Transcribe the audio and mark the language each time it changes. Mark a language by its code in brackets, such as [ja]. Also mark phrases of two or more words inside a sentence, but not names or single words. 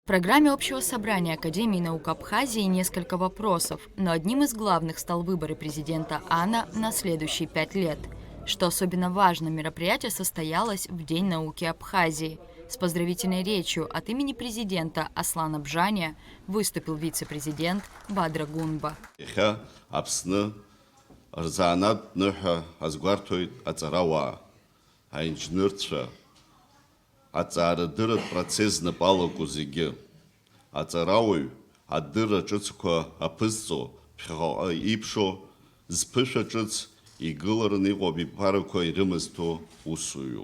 [ru] В программе Общего собрания Академии наук Абхазии несколько вопросов, но одним из главных стал выборы президента АНА на следующие 5 лет. Что особенно важно, мероприятие состоялось в День науки Абхазии. С поздравительной речью от имени президента Аслана Бжания выступил вице-президент Бадра Гунба. [ab] Аҵарауаҩ адырра ҿыцқәа аԥызҵо ԥхьаҟа иԥшо зԥышәа ҿыц игылараны иҟоуп иԥарақәа ирымазҭо усуҩуп.